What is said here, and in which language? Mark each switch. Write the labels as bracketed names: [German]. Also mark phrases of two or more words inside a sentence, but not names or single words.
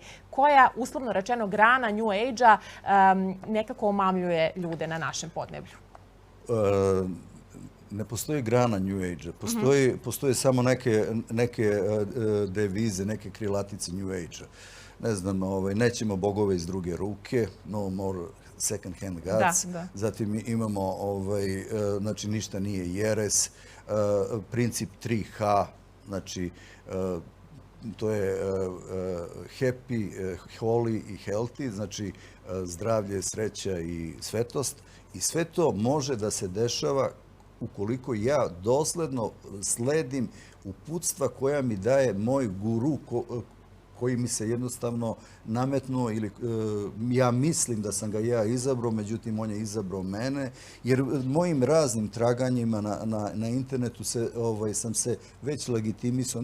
[Serbian] Koja, uslovno rečeno, grana New Age-a nekako omamljuje ljude na našem podneblju? Ne postoji grana New Age-a. Postoje samo neke devize, neke krilatice New Age-a. Ne znam, nećemo bogove iz druge ruke, [English] no more second hand gods. [Serbian] Zatim imamo, znači, ništa nije jeres. Princip 3H, znači, to je [English] happy, holy [Serbian] i healthy, znači zdravlje, sreća i svetost. I sve to može da se dešava ukoliko ja dosledno sledim uputstva koja mi daje moj guru koji mi se jednostavno nametnuo ili ja mislim da sam ga ja izabrao, međutim on je izabrao mene, jer mojim raznim traganjima na internetu sam se već legitimisao.